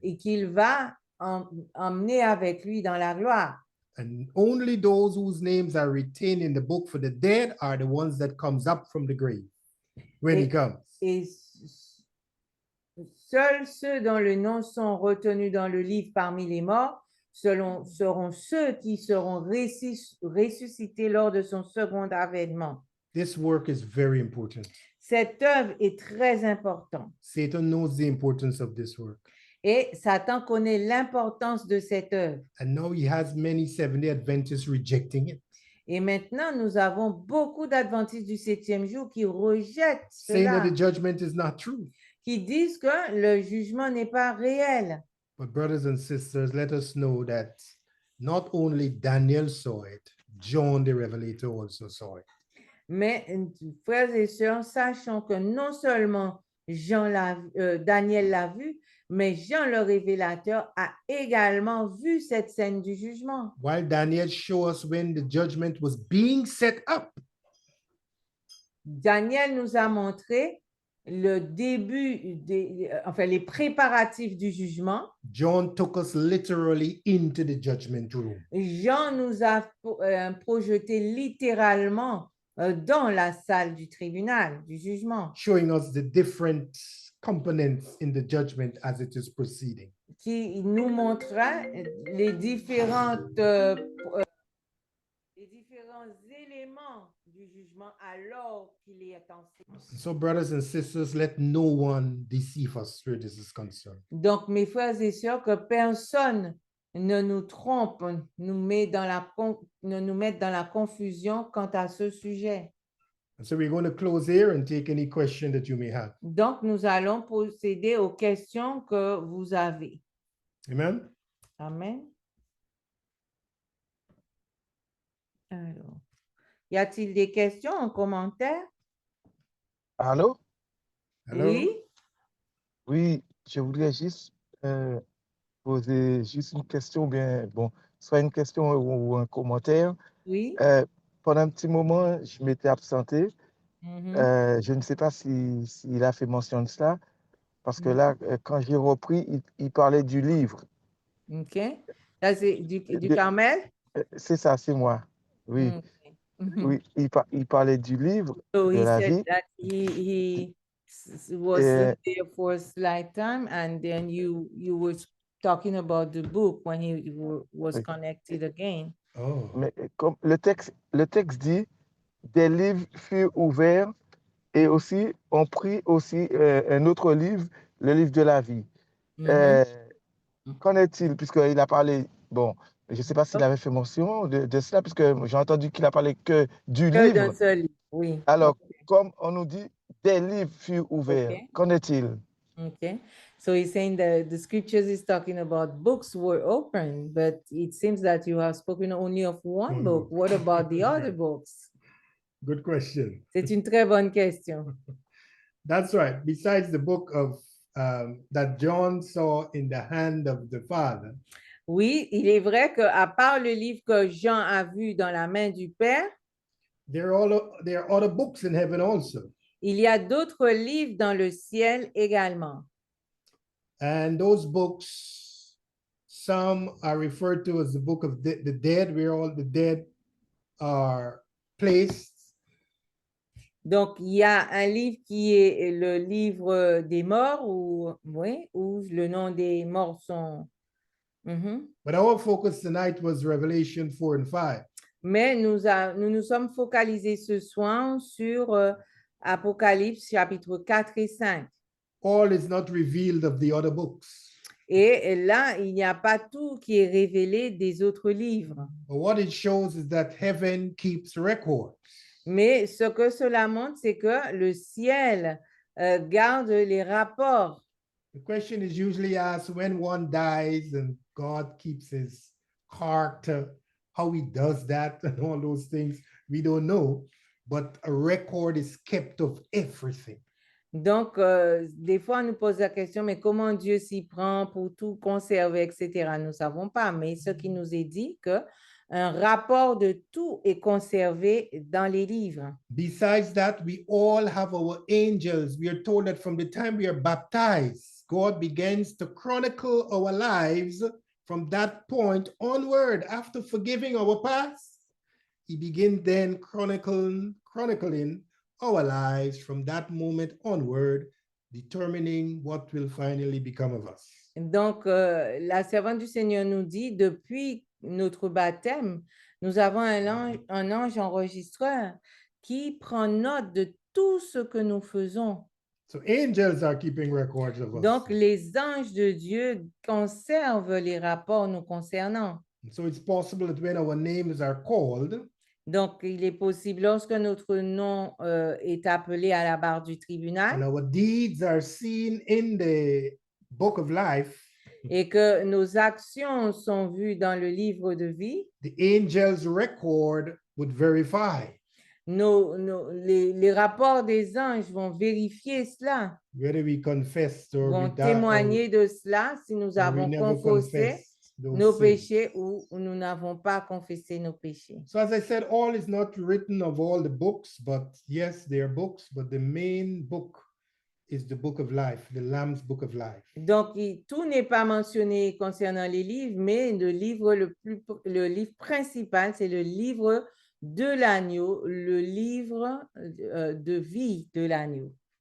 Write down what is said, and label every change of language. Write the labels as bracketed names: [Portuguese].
[French] et qu'il va emmener avec lui dans la gloire. [English] And only those whose names are retained in the book for the dead are the ones that comes up from the grave when he comes. [French] Et seuls ceux dont le nom sont retenus dans le livre parmi les morts seront ceux qui seront ressuscités lors de son second avènement. [English] This work is very important. [French] Cette œuvre est très importante. [English] Satan knows the importance of this work. [French] Et Satan connaît l'importance de cette œuvre. [English] And now he has many Seventh-day Adventists rejecting it, [French] Et maintenant, nous avons beaucoup d'adventistes du 7e jour qui rejettent [English] saying that [French] cela, [English] the judgment is not true. [French] qui disent que le jugement n'est pas réel. [English] But brothers and sisters, let us know that not only Daniel saw it, John the Revelator also saw it. [French] Mais, frères et sœurs, sachons que non seulement Daniel l'a vu, mais Jean le révélateur a également vu cette scène du jugement. [English] While Daniel showed us when the judgment was being set up, [French] Daniel nous a montré le début, enfin les préparatifs du jugement, [English] John took us literally into the judgment room, [French] Jean nous a projeté littéralement dans la salle du tribunal, du jugement, [English] showing us the different components in the judgment as it is proceeding. [French] qui nous montra les différents éléments du jugement alors qu'il est en séance. [English] So, brothers and sisters, let no one deceive us where this is concerned. [French] Donc, mes frères et sœurs, que personne ne nous trompe, ne nous mette dans la confusion quant à ce sujet. [English] And so we're going to close here and take any question that you may have. [French] Donc, nous allons procéder aux questions que vous avez. [English] Amen. [French] Amen. Alors, y a-t-il des questions en commentaire? Allô? Hello. Oui. Oui, je voudrais juste poser juste une question, bien, bon, soit une question ou un commentaire. Oui. Pendant un petit moment, je m'étais absenté. Mhm. Je ne sais pas s'il a fait mention de cela, parce que Mhm. là, quand j'ai repris, il parlait du livre. OK. Ça, c'est du De- Carmel? C'est ça, c'est moi. Oui, [English] Okay. Mhm. [French] oui, il parlait du livre [English] So [French] de la [English] said [French] vie. [English] that he was [French] Et, [English] there for a slight time, and then you were talking about the book when he was [French] Oui. [English] connected again. Oh. [French] mais comme le texte dit, des livres furent ouverts et aussi on prit aussi un autre livre, le livre de la vie. Mhm. Qu'en est-il, puisqu'il a parlé, bon, je ne sais pas s'il avait fait mention de cela, puisque j'ai entendu qu'il a parlé que du Que d'un livre. seul livre, oui. Alors, comme on nous dit, des livres furent ouverts, [English] Okay. [French] qu'en est-il? [English] Okay. So he's saying that the scriptures is talking about books were open, but it seems that you have spoken only of one One book. book. What about the other books? Good question. [French] C'est une très bonne question. [English] That's right. Besides the book of that John saw in the hand of the Father, [French] Oui, il est vrai qu'à part le livre que Jean a vu dans la main du Père, [English] there are other books in heaven also. [French] il y a d'autres livres dans le ciel également. [English] And those books, some are referred to as the book of the dead, where all the dead are placed. [French] Donc, il y a un livre qui est le livre des morts, oui, où le nom des morts sont... Mhm. [English] But our focus tonight was Revelation 4 and 5. [French] Mais nous nous sommes focalisés ce soir sur Apocalypse chapitre 4 et 5. [English] All is not revealed of the other books. [French] Et là, il n'y a pas tout qui est révélé des autres livres. [English] But what it shows is that heaven keeps record. [French] Mais ce que cela montre, c'est que le ciel garde les rapports. [English] The question is usually asked when one dies and God keeps his heart, how he does that and all those things. We don't know, but a record is kept of everything. [French] Donc, des fois, on nous pose la question, mais comment Dieu s'y prend pour tout conserver, etc. Nous ne savons pas, mais ce qui nous est dit qu'un rapport de tout est conservé dans les livres. [English] Besides that, we all have our angels. We are told that from the time we are baptized, God begins to chronicle our lives from that point onward. After forgiving our past, he begins then chronicling our lives from that moment onward, determining what will finally become of us. [French] Donc, la servante du Seigneur nous dit, depuis notre baptême, nous avons un ange enregistreur qui prend note de tout ce que nous faisons. [English] So angels are keeping records of us. [French] Donc, les anges de Dieu conservent les rapports nous concernant. [English] So it's possible that when our names are called, [French] Donc, il est possible, lorsque notre nom est appelé à la barre du tribunal [English] and our deeds are seen in the book of life, [French] et que nos actions sont vues dans le livre de vie, [English] the angel's record would verify [French] les rapports des anges vont vérifier cela, [English] whether we confessed or we [French] vont [English] died, [French] témoigner de cela si nous [English] or we [French] avons [English] never [French] confessé [English] confessed those [French] nos [English] sins. [French] péchés ou nous n'avons pas confessé nos péchés. [English] So as I said, all is not written of all the books, but yes, they are books, but the main book is the book of life, the Lamb's book of life. [French] Donc, tout n'est pas mentionné concernant les livres, mais le livre principal, c'est le livre de l'agneau, le livre de vie de l'agneau.